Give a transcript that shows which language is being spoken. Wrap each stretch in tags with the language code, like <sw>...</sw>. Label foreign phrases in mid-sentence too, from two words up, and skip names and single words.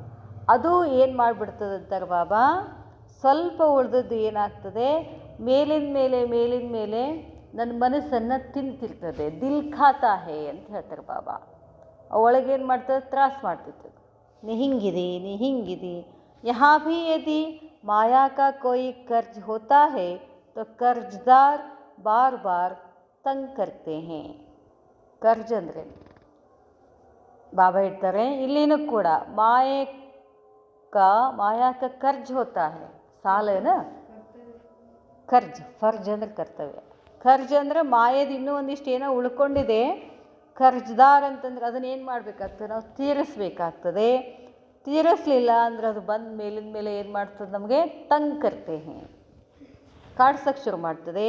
<kn>ಅದು ಏನು ಮಾಡಿಬಿಡ್ತದೆ ಅಂತಾರೆ ಬಾಬಾ, ಸ್ವಲ್ಪ ಉಳಿದದ್ದು ಏನಾಗ್ತದೆ, ಮೇಲಿನ ಮೇಲೆ ನನ್ನ ಮನಸ್ಸನ್ನು ತಿಂತಿರ್ತದೆ.</kn> <hi>दिल खाता है</hi> <kn>ಅಂತ ಹೇಳ್ತಾರೆ ಬಾಬಾ. ಒಳಗೇನು ಮಾಡ್ತದೆ? ತ್ರಾಸ ಮಾಡ್ತಿರ್ತದೆ. ನೀ ಹಿಂಗಿದೆ.</kn> <hi>यहाँ भी यदि माया का कोई कर्ज होता है तो कर्जदार बार बार तंग करते हैं.</hi> <kn>कर्ज ಅಂದರೆ ಬಾಬಾ ಹೇಳ್ತಾರೆ ಇಲ್ಲಿನೂ ಕೂಡ</kn> <hi>माया का कर्ज होता है.</hi> <kn>ಸಾಲ ಏನ ಕರ್ಜ್, ಫರ್ಜ್ ಅಂದರೆ ಕರ್ತವ್ಯ. ಖರ್ಜ್ ಅಂದರೆ ಮಾಯದ ಇನ್ನೂ ಒಂದಿಷ್ಟು ಏನೋ ಉಳ್ಕೊಂಡಿದೆ, ಕರ್ಜ್ದಾರ್ ಅಂತಂದ್ರೆ ಅದನ್ನೇನು ಮಾಡಬೇಕಾಗ್ತದೆ, ನಾವು ತೀರಿಸ್ಬೇಕಾಗ್ತದೆ. ತೀರಿಸ್ಲಿಲ್ಲ ಅಂದರೆ ಅದು ಬಂದ ಮೇಲಿನ ಮೇಲೆ ಏನು ಮಾಡ್ತದೆ, ನಮಗೆ</kn> <hi>तंग करते हैं,</hi> <kn>ಕಾಡ್ಸಕ್ಕೆ ಶುರು ಮಾಡ್ತದೆ.</kn>